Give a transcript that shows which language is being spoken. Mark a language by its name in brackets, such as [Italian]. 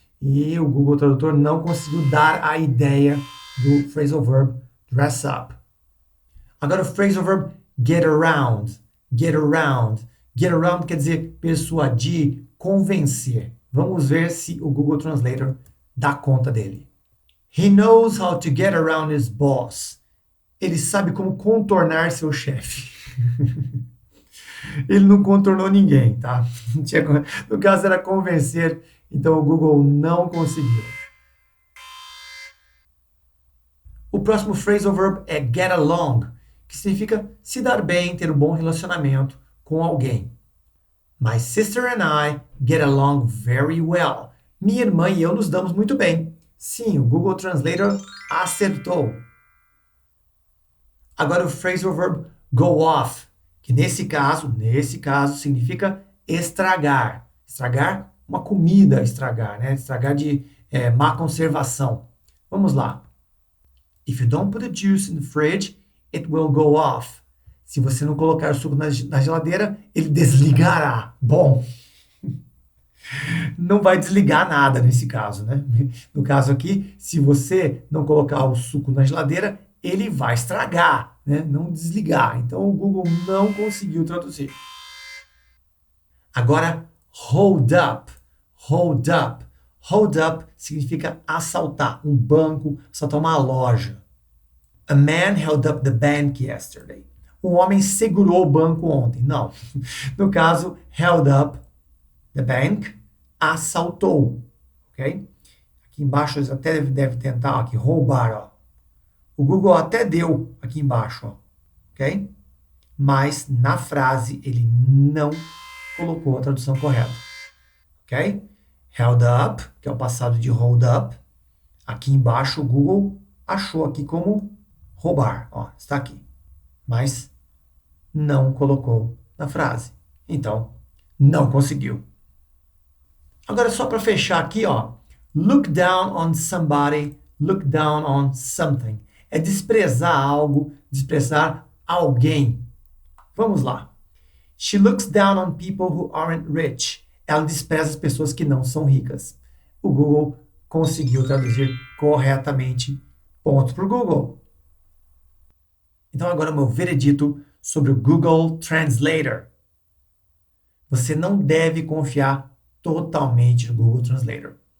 [Portuguese] E o Google Tradutor não conseguiu dar a ideia do phrasal verb dress up. Agora o phrasal verb get around. Get around. Get around quer dizer persuadir, convencer. Vamos ver se o Google Translator dá conta dele. [English] He knows how to get around his boss. [Portuguese] Ele sabe como contornar seu chefe. Ele não contornou ninguém, tá? No caso era convencer, então o Google não conseguiu. O próximo phrasal verb é get along, que significa se dar bem, ter um bom relacionamento com alguém. [English] My sister and I get along very well. [Portuguese] Minha irmã e eu nos damos muito bem. Sim, o Google Translator acertou. Agora o phrasal verb go off, que nesse caso significa estragar. Estragar uma comida, né? Estragar de má conservação. Vamos lá. [English] If you don't put the juice in the fridge, it will go off. [Portuguese] Se você não colocar o suco na geladeira, ele desligará. Bom, não vai desligar nada nesse caso, né? No caso aqui, se você não colocar o suco na geladeira, ele vai estragar, né? Não desligar. Então o Google não conseguiu traduzir. Agora, hold up. Hold up. Hold up significa assaltar um banco, assaltar uma loja. [English] A man held up the bank yesterday. [Portuguese] Um homem segurou o banco ontem. Não. No caso, [English] held up the bank, [Portuguese] assaltou. Ok? Aqui embaixo eles até devem tentar aqui, roubar, ó. O Google até deu aqui embaixo, ó. Ok? Mas na frase ele não colocou a tradução correta. Ok? Held up, que é o passado de hold up. Aqui embaixo o Google achou aqui como roubar. Ó, está aqui. Mas não colocou na frase. Então, não conseguiu. Agora, só para fechar aqui, ó. [English] Look down on somebody, look down on something. [Portuguese] É desprezar algo, desprezar alguém. Vamos lá. [English] She looks down on people who aren't rich. [Portuguese] Ela despreza as pessoas que não são ricas. O Google conseguiu traduzir corretamente. Ponto para o Google. Então agora o meu veredito sobre o Google Translator. Você não deve confiar totalmente no Google Translator.